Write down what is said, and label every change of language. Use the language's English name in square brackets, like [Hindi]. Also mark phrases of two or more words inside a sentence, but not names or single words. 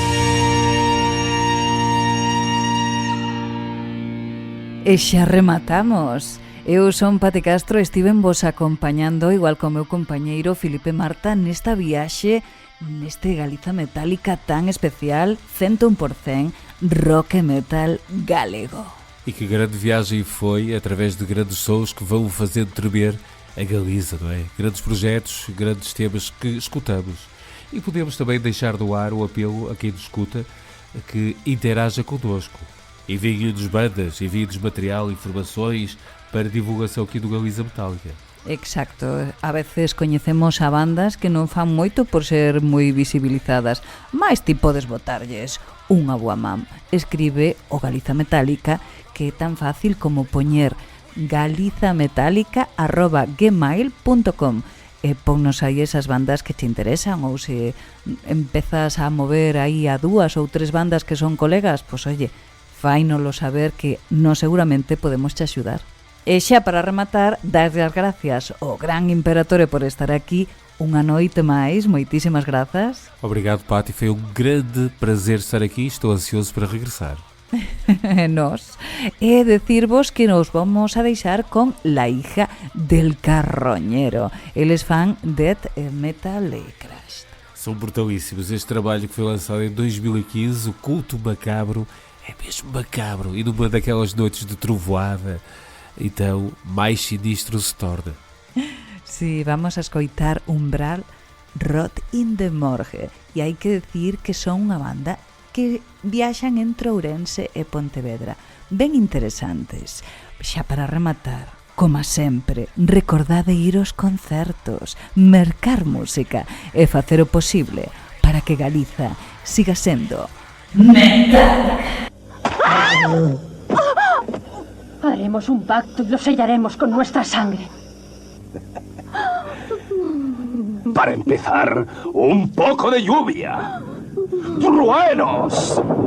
[Galician] E xa rematamos. Eu son Pati Castro e estiven vos acompañando, igual co meu compañeiro Filipe Marta, nesta viaxe, neste Galiza Metálica tan especial, 101% rock e metal galego. [Portuguese] E que grande viagem foi, através de grandes sons que vão fazendo tremer a Galiza, não é? Grandes projetos, grandes temas que escutamos. E podemos também deixar no ar o apelo a quem nos escuta que interaja connosco. Enviem-nos bandas, enviem-nos material, informações para divulgação aqui do Galiza Metálica. [Galician] Exacto, a veces coñecemos a bandas que non fan moito por ser moi visibilizadas, mas ti podes botarlles unha boa man. Escribe o Galiza Metálica, que é tan fácil como poñer galizametálica@gmail.com e ponnos aí esas bandas que te interesan, ou se empezas a mover aí a 2 ou 3 bandas que son colegas, pois oye, fáinolo saber que nós seguramente podemos te axudar. E xa para rematar, darlle as gracias ao gran Imperatore por estar aquí unha noite máis. Moitísimas grazas. [Portuguese] Obrigado, Pati, foi um grande prazer estar aqui, estou ansioso para regressar. [Galician] Nos. E decirvos que nos vamos a deixar con La hija del carroñero. Eles fan Death Metal Crash. [Portuguese] São brutalíssimos. Este trabalho que foi lançado em 2015, o Culto Macabro, é mesmo macabro. E numa daquelas noites de trovoada, então máis sinistro se torna. [Galician] Sí, vamos a escoitar Umbral, Rot in the Morgue. E hai que decir que son unha banda que viaxan entre Ourense e Pontevedra. Ben interesantes. Xa para rematar, como sempre, recordade ir aos concertos, mercar música e facer o posible para que Galiza siga sendo metal. [Spanish] Haremos un pacto y lo sellaremos con nuestra sangre. Para empezar, un poco de lluvia. ¡Truenos!